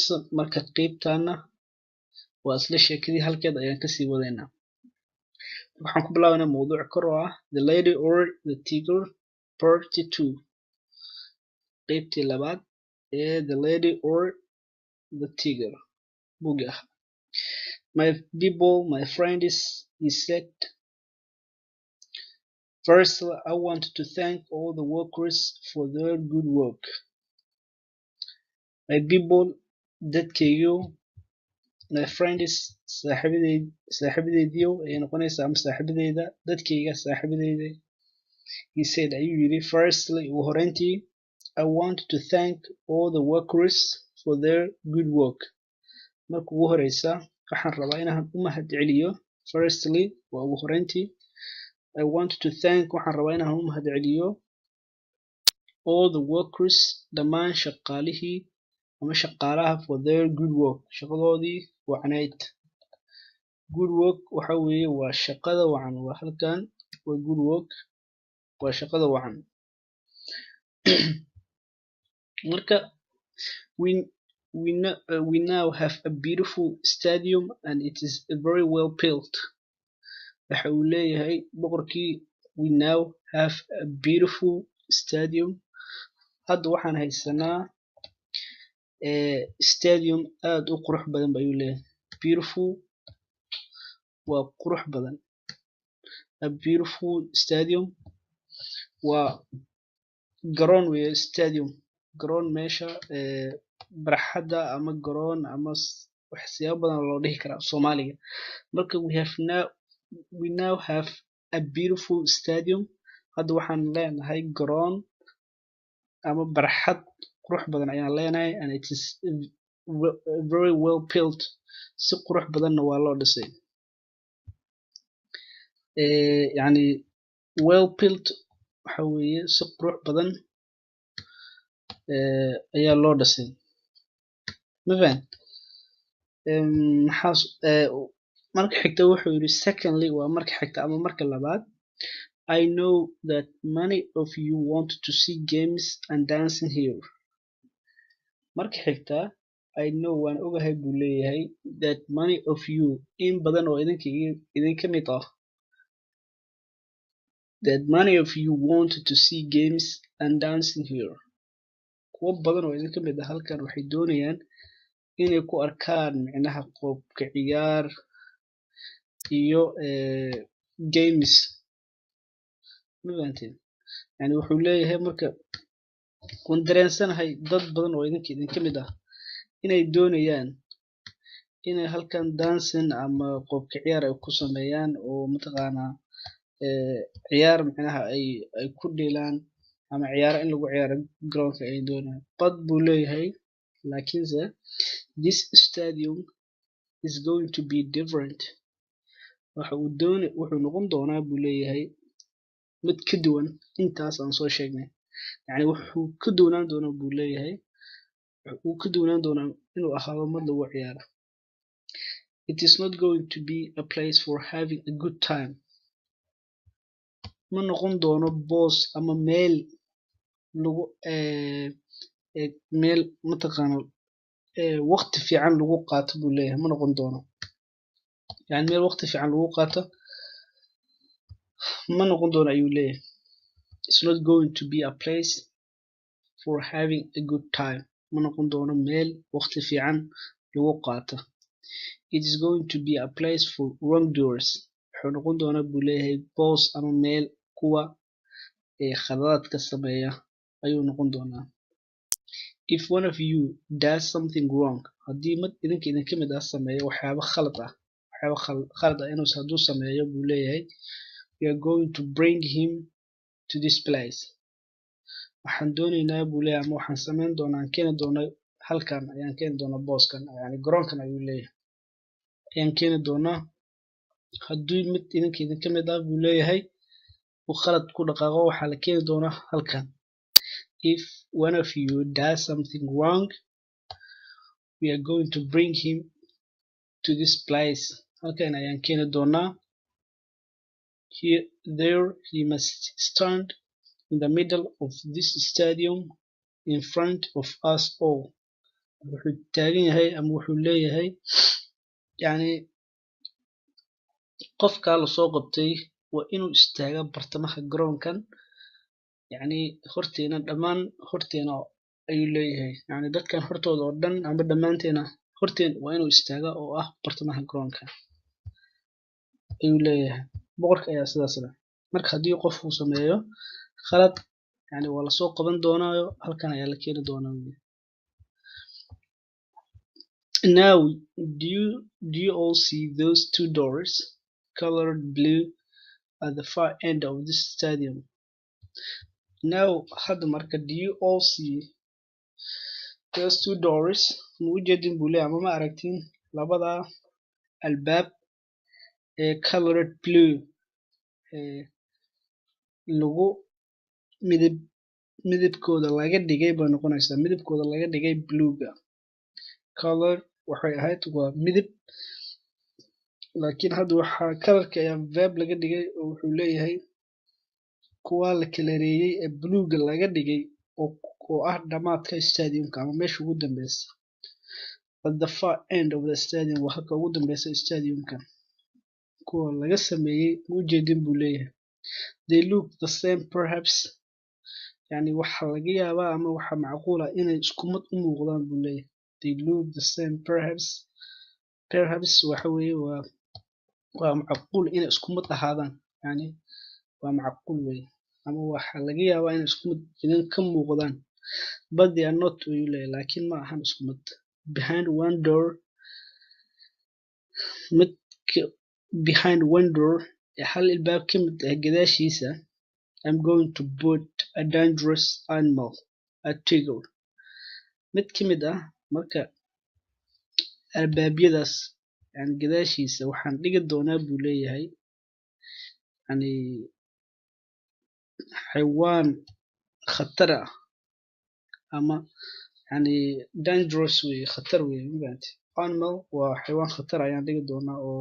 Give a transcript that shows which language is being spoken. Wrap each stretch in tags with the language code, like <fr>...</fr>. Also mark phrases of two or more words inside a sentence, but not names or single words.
<so>Marka qeybtana waa isla sheekadii halkeed ayaan kasii wadaynaa. Waxaan ku bilaabanaa mowduuc kor oo ah The Lady or the Tiger Part 2, qeybtii labaad ee The Lady or the Tiger buuggii ahaa.</so> <en>My people, my friends, he said. First, I want to thank all the workers for their good work. My people, dadkaygu, my friends,</en> <so>saaxiibadeydiyo ay noqonaysaa ama saaxiibadeyda, dadkayga saaxiibadeyda.</so> <en>He said,</en> <so>ayuu yiri, firstly, ugu horeyntii,</so> <en>I want to thank all the workers for their good work.</en> <so>Marka ugu horeysa waxaan rabaa inaan u mahadceliyo. Firstly, waa ugu horeyntii.</so> <en>I want to thank,</en> <so>waxaan rabaa inaan u mahadceliyo</so> <en>all the workers,</en> <so>dhammaan shaqaalihii ama shaqaalaha</so> <en>for their good work,</en> <so>shaqadoodii wacnayd.</so> <en>Good work</en> <so>waxa weeye waa shaqada wacan. Waa halkan waa</so> <en>good work,</en> <so>waa shaqada wacan.</so> <en>Marka we now have a beautiful stadium and it is very well built.</en> <so>Waxa uu leeyahay boqorkii,</so> <en>we now have a beautiful stadium.</en> <so>Hadda waxaan haysanaa stadium aad u qurux badan ayuu leeyahay. Beautiful waa qurux badan.</so> <en>A beautiful stadium</en> <so>waa garoon weeye. Stadium garoon meesha barxadda ama garoon ama waxyaabo badan loo dhihi karaa Soomaaliga.</so> <en>Marka we now have a beautiful stadium.</en> <so>Hadda waxaan leenahay garoon ama barxad qurux badan ayaan leenahay,</so> <en>and it is very well built.</en> <so>Si qurux badanna waa loo dhisay. Yani</so> <en>well built</en> <so>waxa weeye si qurux badan ayaa loo dhisay. Mafahant? Marka xigta wuxuu yiri secondly, waa marka xigta ama marka labaad.</so> <en>I know that many of you want to see games and dancing here.</en> <so>Marka xigta</so> <en>I know,</en> <so>waan ogahay buu leeyahay,</so> <en>that many of you,</en> <so>in badan oo idinka mid ah,</so> <en>that many of you want to see games and dancing here.</en> <so>Kuwa badan oo idinka mid ah halkan waxay doonayaan inay ku arkaan micnaha qoobka ciyaar iyo games. Yani wuxuu leeyahay marka waan dareensanahay dad badan oo idinka mid ah inay doonayaan inay halkan dancing ama qoobka ciyaar ay ku sameeyaan oo mataqaanaa ciyaar micnaha ay ku dhilaan ama ciyaaro in lagu ciyaaro garoonka ay doonayaan.</so> <en>But</en> <so>buu leeyahay laakiinse</so> <en>this stadium is going to be different.</en> <so>wuxuu noqon doonaa buu leeyahay mid ka duwan intaas aan soo sheegnay. Yani wuxuu ka duwanaan doonaa buu leeyahay, wuxuu ka duwanaan doonaa inuu ahaado mid lagu ciyaaro.</so> <en>It is not going to be a place for having a good time.</en> <so>Ma noqon doono boos ama meel lagu meel mataqaana waqti fiican lagu qaato buu leeyahay. Ma noqon doono, yani meel waqti fiican lagu qaato ma noqon doono ayuu leeyahay.</so> <en>It's not going to be a place for having a good time.</en> <so>Ma noqon doono meel waqti fiican lagu qaato.</so> <en>It is going to be a place for wrongdoers.</en> <so>Wuxuu noqon doonaa buu leeyahay boos ama meel kuwa khaladaadka sameeya ayuu noqon doonaa.</so> <en>if one of you does something wrong</en> <so>haddii mid idinka ka mid ah sameeyo waxyaabo khalad ah inuu hadduu sameeyo buu leeyahay</so> <en>we are going to bring him to this place</en> <so>waxaan doonaynaa buu leeyahay ama waxaan samayn doonaa aan keeni doonaa halkan ayaan keeni doonaa booskan yani garoonkan ayuu leeyahay ayaan keeni doonaa haddii mid idinka ka mid ah buu leeyahay uu khalad ku dhaqaaqo waxaa la keeni doonaa halkan</so> <en>if one of you does something wrong we are going to bring him to this place</en> <so>halkan ayaan keeni doonaa</so> <en>there he must stand in the middle of this stadium in front of us all</en> <so>wuxuu taagan yahay ama wuxuu leeyahay yani qofka la soo qabtay waa inuu istaaga bartamaha garoonkan yani horteena dhammaan horteena ayuu leeyahay yani dadkan hortooda oo dhan ama dhammaanteena horteen waa inuu istaaga oo ah bartamaha garoonka ayuu leeyahay boqorka ayaa sidaas leh marka haddii qof uu sameeyo khalad yani waa lasoo qaban doonaayo halkan ayaa la keeni doonaa</so> <en>now do you all see those two doors colored blue at the far end of this stadium now</en> <so>hadda marka</so> <en>do you all see those two doors</en> <so>ma u jeedin buu leeyahay ama ma aragtin labada albaab ee</so> <en>colored blue</en> <so>lagu midabkooda laga dhigay bay noqonaysaa midabkooda laga dhigay bluega color waxay ahayd waa midab laakiin hadda waxaa colorka ayaa verb laga dhigay oo wuxuu leeyahay kuwa la kalareeyay ee bluega laga dhigay oo ah dhamaadka stadiumka ama meesha ugu dambeysa</so> <en>at the far end of the stadium</en> <so>waa halka ugu dambeysa stadiumka kuwa laga sameeyay ma u jeedin buu leeyahay</so> <en>they look the same perhaps</en> <so>yani waxa laga yaabaa ama waxa macquul ah inay isku mid u muuqdaan buu leeyahay</so> <en>they look the same perhaps</en> <so>waxa weeye waa macquul inay isku mid ahaadaan yani waa macquul weeye ama waxa laga yaabaa inay isku mid idin ka muuqdaan</so> <en>but they are not</en> <so>ayuu leeyahay laakiin ma ahan isku mid</so> <en>behind one door</en> <so>hal albaab ka mid ah gadaashiisa</so> <en>I'm going to put a dangerous animal a tiger</en> <so>mid ka mid ah marka albaabyadaas yani gadaashiisa waxaan dhigi doonaa buu leeyahay yani xayawaan khatar ah ama yani dangerous wey khatar wey magarantay animal waa xayawaan khatar ayaan dhigi doonaa oo</so>